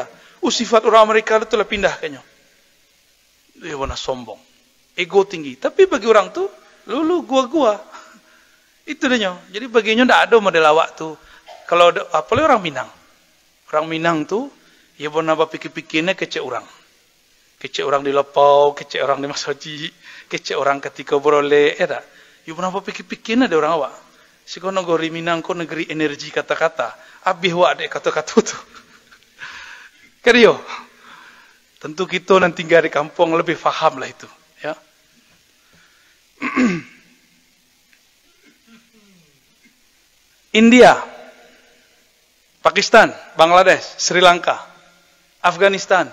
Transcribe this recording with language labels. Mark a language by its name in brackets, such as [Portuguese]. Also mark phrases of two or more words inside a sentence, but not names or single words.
[Indonesian] Sifat orang Amerika itu telah pindah kayaknya. Dia warna sombong. Ego tinggi. Tapi bagi orang tuh, lu gua. Itu dia. Jadi baginya tidak ada model awak tuh. Kalau apalagi orang Minang. [Minangkabau] Orang Minang tuh, ya warna apa pikir-pikirnya kecek orang. Kecek orang di Lepau, kecek orang di Masoji, kecek orang ketika beroleh, ya tak? Ya kenapa pikir-pikirnya ada orang awak? Siko negeri Minang ko negeri energi kata-kata. Abih wak dek kata-kata itu. Kerio. [Indonesian] Tentu kita nanti tinggal di kampung lebih faham lah itu. Ya. India, Pakistan, Bangladesh, Sri Lanka, Afghanistan.